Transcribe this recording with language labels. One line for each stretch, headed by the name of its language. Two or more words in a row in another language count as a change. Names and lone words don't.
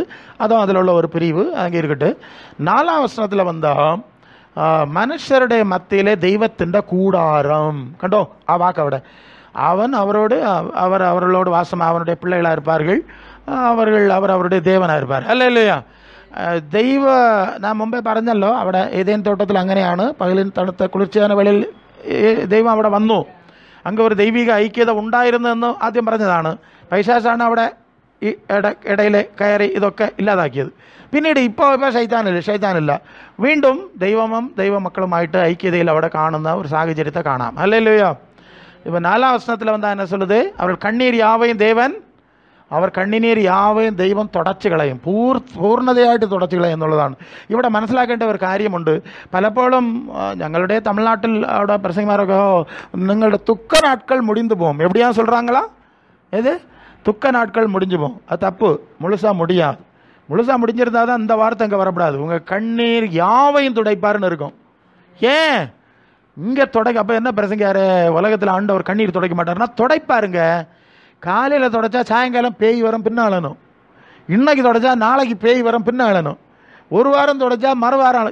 Tamil: அதுவும் அதில் உள்ள ஒரு பிரிவு அங்கே இருக்கட்டு. 4ஆம் வசனத்தில் வந்தால் மனுஷருடைய மத்தியிலே தெய்வத்தின் கூடாரம் கண்டோ. வாக்கவிட அவன் அவர்களோடு வாசம், அவனுடைய பிள்ளைகளாக இருப்பார்கள். அவருடைய தேவனாக இருப்பார். അല്ല இல்லையா?
Malayalam: ദൈവ ഞാൻ മുമ്പേ പറഞ്ഞല്ലോ, അവിടെ ഏതേൻ തോട്ടത്തിൽ അങ്ങനെയാണ്. പകലിൻ തണുത്ത കുളിർച്ചയാന വേളയിൽ ദൈവം അവിടെ വന്നു. അങ്ങ് ഒരു ദൈവിക ഐക്യത ഉണ്ടായിരുന്നെന്ന് ആദ്യം പറഞ്ഞതാണ്. പൈശാസാണ് അവിടെ ഈ ഇടയിൽ കയറി ഇതൊക്കെ ഇല്ലാതാക്കിയത്. പിന്നീട് ഇപ്പോൾ ശൈത്താനില്ല. വീണ്ടും ദൈവവും ദൈവമക്കളുമായിട്ട് ഐക്യതയിൽ അവിടെ കാണുന്ന ഒരു സാഹചര്യത്തെ കാണാം.
Tamil: அல்லேலூயா. இப்போ 4ஆம் வசனத்தில் என்ன சொல்லுது? அவர்கள் கண்ணீர் யாவையும் தேவன்
Malayalam: അവർ കണ്ണുനീർ യാവയും ദൈവം തുടച്ചു കളയും, പൂർണ്ണതയായിട്ട് തുടച്ചു കളയും എന്നുള്ളതാണ്. ഇവിടെ മനസ്സിലാക്കേണ്ട ഒരു കാര്യമുണ്ട്. പലപ്പോഴും ഞങ്ങളുടെ തമിഴ്നാട്ടിൽ അവിടെ പ്രസംഗമാരൊക്കെ നിങ്ങളുടെ
Tamil: துக்க நாட்கள் முடிந்து போகும் எப்படியா சொல்கிறாங்களா? எது துக்க நாட்கள் முடிஞ்சு போகும். அது தப்பு. முழுசாக முடியாது. முழுசாக முடிஞ்சிருந்தால் தான் இந்த வார்த்தை அங்கே வரக்கூடாது. உங்கள் கண்ணீர் யாவையும் துடைப்பாருன்னு இருக்கும். ஏன் இங்கே துடைக்க? அப்போ என்ன பிரசங்காரு? உலகத்தில் ஆண்டவர் கண்ணீர் துடைக்க மாட்டாருன்னா துடைப்பாருங்க. காலையில் தொடச்சா சாயங்காலம் பேய் வரும் பின்னாளணும், இன்னைக்கு தொடச்சா நாளைக்கு பேய் வரும் பின்னாளணும், ஒரு வாரம் தொடச்சா மறுவாரம்.